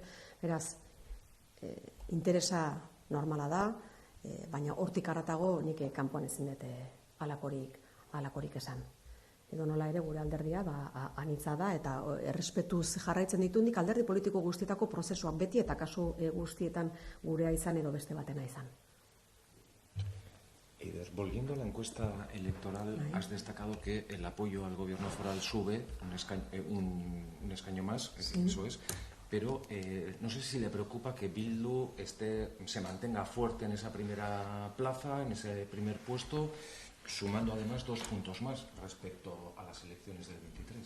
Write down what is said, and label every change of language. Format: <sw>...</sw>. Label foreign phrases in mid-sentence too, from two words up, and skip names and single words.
<eu>Beraz, interesa normala da, baina hortik haratago nik kanpoan ezin dut halakorik esan. Edo nola ere gure alderdia anitza da eta errespetuz jarraitzen ditundik alderdi politiko guztietako prozesuak beti eta kasu guztietan gurea izan edo beste batena izan.</eu> <es>Eider, volviendo a la encuesta electoral, has destacado que el apoyo al gobierno foral sube un escaño más, sí. Eso es, pero no sé si le preocupa que Bildu se mantenga fuerte en esa primera plaza, en ese primer puesto, sumando además 2 puntos más respecto a las elecciones del 23.</es>